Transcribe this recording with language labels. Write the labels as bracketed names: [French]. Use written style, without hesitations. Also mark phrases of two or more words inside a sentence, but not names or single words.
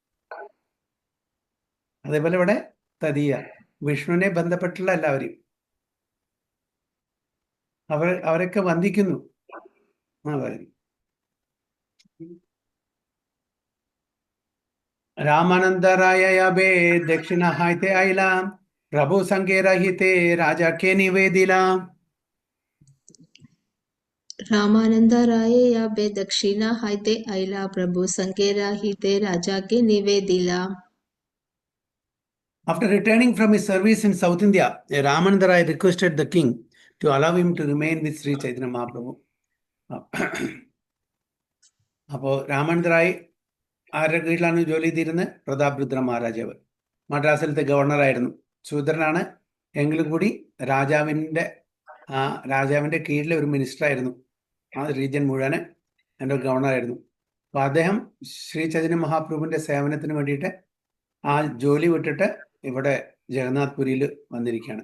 [Malayalam] അതേപോലെ ഇവിടെ തദീയ, വിഷ്ണുവിനെ ബന്ധപ്പെട്ടുള്ള എല്ലാവരും അവരൊക്കെ വന്ദിക്കുന്നു പറയുന്നു. [Bangla] রামানন্দরায়যবে দক্ষিণ হৈতে আইলা প্রভু সঙ্গেরহিতে রাজাকে নিবেদিলা. রামানন্দরায় যবে দক্ষিণ হৈতে আইলা প্রভু সঙ্গেরহিতে রাজা কে নিবেদিলা. [English] After returning from his service in South India, Ramanandaraya requested the king to allow him to remain with Sri Chaitanya Mahaprabhu. [Malayalam] അപ്പോൾ രാമാനന്ദറായ് ആരുടെ കീഴിലാണ് ജോലി ചെയ്തിരുന്നത്? പ്രതാപരുദ്ര മഹാരാജാവ്. മദ്രാസിലത്തെ ഗവർണറായിരുന്നു. ശൂദ്രനാണ്, എങ്കിലും കൂടി രാജാവിൻ്റെ കീഴിലെ ഒരു മിനിസ്റ്ററായിരുന്നു. ആ റീജിയൻ മുഴുവൻ എൻ്റെ ഗവർണറായിരുന്നു. അപ്പോൾ അദ്ദേഹം ശ്രീ ചൈതന്യ മഹാപ്രഭുവിൻ്റെ സേവനത്തിന് വേണ്ടിയിട്ട് ആ ജോലി വിട്ടിട്ട് ഇവിടെ ജഗന്നാഥ് പുരിയിൽ വന്നിരിക്കുകയാണ്.